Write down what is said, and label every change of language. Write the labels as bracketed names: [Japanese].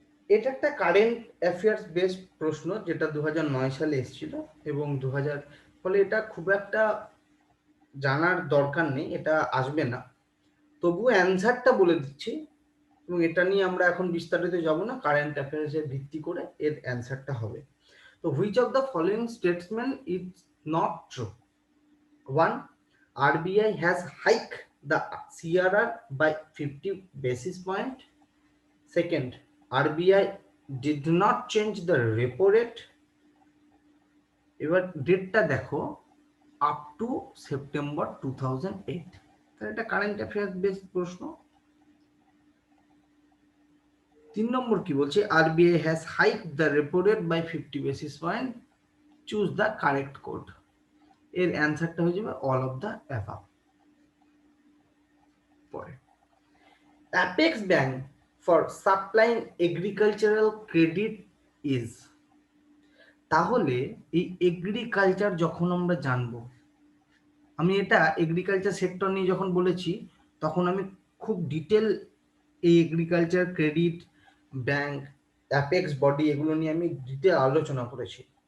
[Bangla] এটা একটা current affairs based প্রশ্ন যেটা 2009 সালে এসেছিল এবং 2000, ফলে এটা খুব একটা জানার দরকার নেই, এটা আসবে না। তবুও অ্যান্সারটা বলে দিচ্ছি, এবং এটা নিয়ে আমরা এখন বিস্তারিত যাব না, কারেন্ট অ্যাফেয়ার্সের ভিত্তি করে এর অ্যান্সারটা হবে। [English] তো which of the following statement is not true? 1. RBI has hiked the CRR by 50 basis point. Second, RBI did not change the repo rate. [Bangla] এবার ডেটটা দেখো, [English] Up to September 2008। [Bangla] তাহলে এটা কারেন্ট অ্যাফেয়ার্স বেসড প্রশ্ন। 3 নম্বর কি বলছে? [English] RBI has hiked the repo rate by 50 basis point. Choose the correct code. [Bangla] এর অ্যান্সারটা হয়ে যাবে [English] All of the above. [Bangla] পরে [English] Apex bank for supplying agricultural credit is. [Bangla] তাহলে এই এগ্রিকালচার যখন আমরা জানবো, আমি এটা এগ্রিকালচার সেক্টর নিয়ে যখন বলেছি তখন আমি খুব ডিটেল এই agriculture credit bank, apex body, এগুলো নিয়ে আমি ডিটেল আলোচনা করেছি।